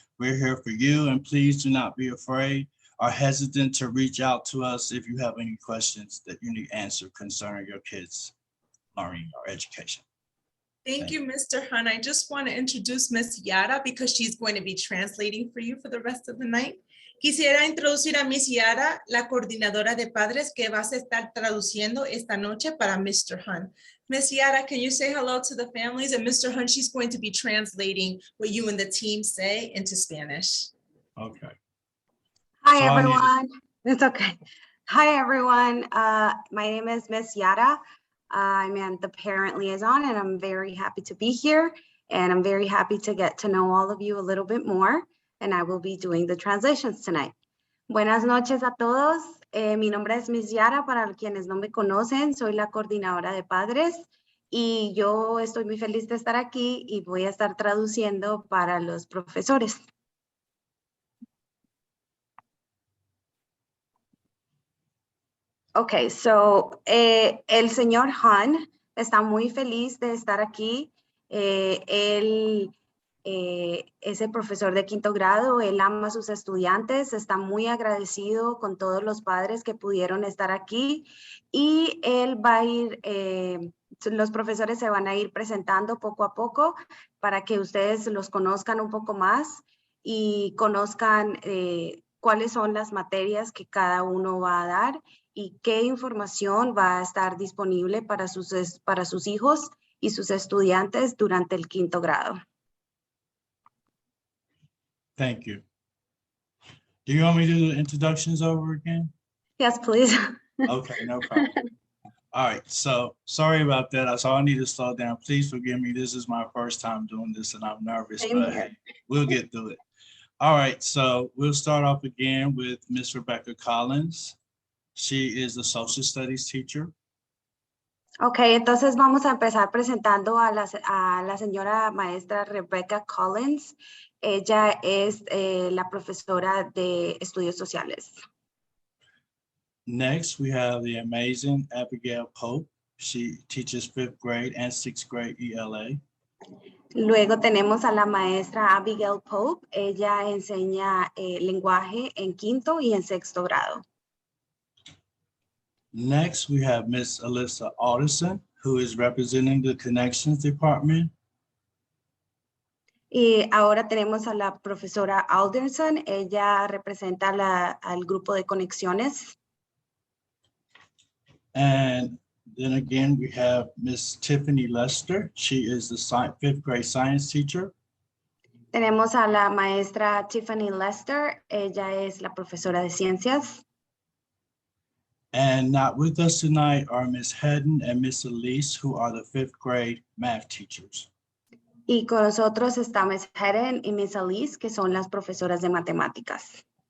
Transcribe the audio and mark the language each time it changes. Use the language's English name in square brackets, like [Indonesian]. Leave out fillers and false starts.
[English] We're here for you, and please do not be afraid or hesitant to reach out to us if you have any questions that you need answered concerning your kids' learning or education. Thank you, Mr. Hun. I just want to introduce Miss Yara because she's going to be translating for you for the rest of the night. [Spanish] Quisiera introducir a Miss Yara, la coordinadora de padres que va a estar traduciendo esta noche para Mr. Hun. [English] Miss Yara, can you say hello to the families? And Mr. Hun, she's going to be translating what you and the team say into Spanish. Okay. Hi, So everyone. It's okay. Hi, everyone. My name is Miss Yara. I'm the parent liaison, and I'm very happy to be here. And I'm very happy to get to know all of you a little bit more. And I will be doing the translations tonight. [Spanish] Buenas noches a todos. Mi nombre es Miss Yara. Para quienes no me conocen, soy la coordinadora de padres. Y yo estoy muy feliz de estar aquí y voy a estar traduciendo para los profesores. [English] Okay, so [Spanish] el señor Han está muy feliz de estar aquí. Él es el profesor de quinto grado, él ama a sus estudiantes, está muy agradecido con todos los padres que pudieron estar aquí y él va a ir, los profesores se van a ir presentando poco a poco para que ustedes los conozcan un poco más y conozcan cuáles son las materias que cada uno va a dar y qué información va a estar disponible para sus hijos y sus estudiantes durante el quinto grado. [English] Thank you. Do you want me to do the introductions over again? Yes, please. Okay, no problem. All right, so sorry about that. So I need to slow down. Please forgive me. This is my first time doing this and I'm nervous, Same but here. hey, we'll get through it. All right, so we'll start off again with Miss Rebecca Collins. She is a social studies teacher. [Spanish] Okay, entonces vamos a empezar presentando a la señora maestra Rebecca Collins. Ella es la profesora de estudios sociales. [English] Next, we have the amazing Abigail Pope. She teaches fifth grade and sixth grade ELA. [Spanish] Luego tenemos a la maestra Abigail Pope. Ella enseña lenguaje en quinto y en sexto grado. [English] Next, we have Miss Alyssa Alderson, who is representing the Connections Department. [Spanish] Y ahora tenemos a la profesora Alderson. Ella representa al grupo de conexiones. [English] And then again, we have Miss Tiffany Lester. She is the fifth grade science teacher. [Spanish] Tenemos a la maestra Tiffany Lester. Ella es la profesora de ciencias. [English] And not with us tonight are Miss Hedden and Miss Elise, who are the fifth grade math teachers. [Spanish] Y con nosotros está Miss Hedden y Miss Elise, que son las profesoras de matemáticas.